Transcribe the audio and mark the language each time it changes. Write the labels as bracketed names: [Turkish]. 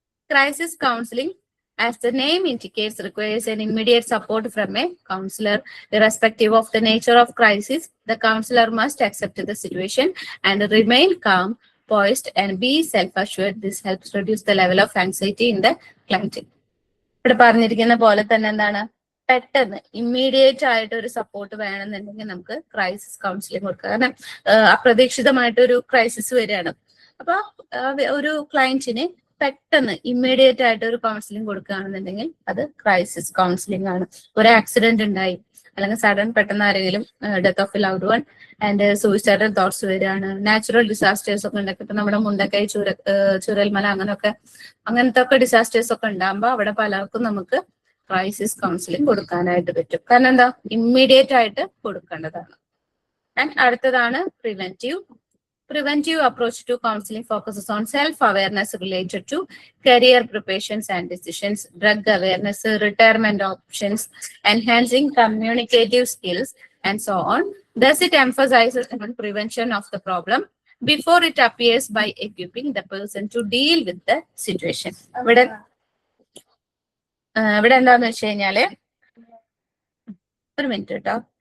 [English] Crisis counseling, as the name indicates, requires an immediate support from a counselor. Irrespective of the nature of crisis, the counselor must accept the situation and remain calm, poised, and be self-assured. This helps reduce the level of anxiety in the client. [Malayalam] ഇവിടെ പറഞ്ഞിരിക്കുന്ന പോലെ തന്നെ എന്താണ്, പെട്ടെന്ന് immediate ആയിട്ട് ഒരു support വേണമെന്നുണ്ടെങ്കിൽ നമുക്ക് ക്രൈസിസ് കൗൺസിലിംഗ് കൊടുക്കുക. കാരണം അപ്രതീക്ഷിതമായിട്ട് ഒരു ക്രൈസിസ് വരികയാണ്. അപ്പൊ ഒരു ക്ലയന്റിന് പെട്ടെന്ന് ഇമ്മീഡിയറ്റ് ആയിട്ട് ഒരു കൗൺസിലിംഗ് കൊടുക്കുകയാണെന്നുണ്ടെങ്കിൽ അത് ക്രൈസിസ് കൗൺസിലിംഗ് ആണ്. ഒരു ആക്സിഡന്റ് ഉണ്ടായി, അല്ലെങ്കിൽ സഡൻ പെട്ടെന്ന് ആരെങ്കിലും [English] death of a loved one and suicidal thoughts [Malayalam] വരികയാണ്, നാച്ചുറൽ ഡിസാസ്റ്റേഴ്സ് ഒക്കെ ഉണ്ടാക്കി, ഇപ്പൊ നമ്മുടെ മുണ്ടക്കൈ ചുരൽമല അങ്ങനത്തെ ഒക്കെ ഡിസാസ്റ്റേഴ്സ് ഒക്കെ ഉണ്ടാകുമ്പോൾ അവിടെ പലർക്കും നമുക്ക് ക്രൈസിസ് കൗൺസിലിംഗ് കൊടുക്കാനായിട്ട് പറ്റും. കാരണം എന്താ, ഇമ്മീഡിയറ്റ് ആയിട്ട് കൊടുക്കേണ്ടതാണ്. ആൻഡ് അടുത്തതാണ് preventive. [English] Preventive approach to counseling focuses on self-awareness related to career preparations and decisions, drug awareness, retirement options, enhancing communicative skills, and so on. Thus, it emphasizes on prevention of the problem before it appears by equipping the person to deal with the situation. [Malayalam] ഇവിടെ എന്താന്ന് വെച്ച് കഴിഞ്ഞാല്, ഒരു minute കേട്ടോ.